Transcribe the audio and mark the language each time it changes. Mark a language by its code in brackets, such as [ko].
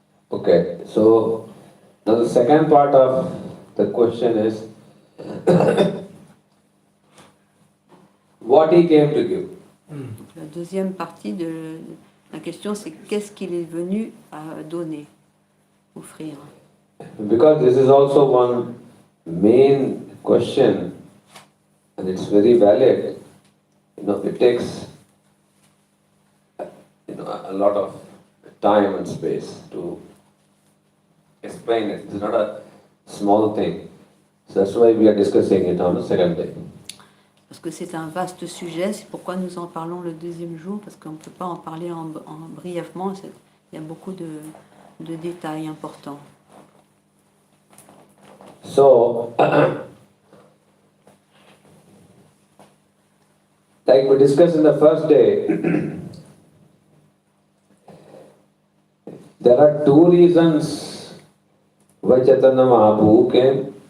[en] Okay, so now the second part of the question is what he came to give. [fr] La deuxième partie de la question, c'est qu'est-ce qu'il est venu à donner, offrir. [en] Because this is also one main question and it's very valid. It takes a lot of time and space to explain it. It's not a small thing. So that's why we are discussing it on the second day. [fr] Parce que c'est un vaste sujet, c'est pourquoi nous en parlons le deuxième jour, parce qu'on ne peut pas en parler brièvement, il y a beaucoup de détails importants. [en] So, like we discussed in the first day, there are two reasons why Chaitanya Mahaprabhu came.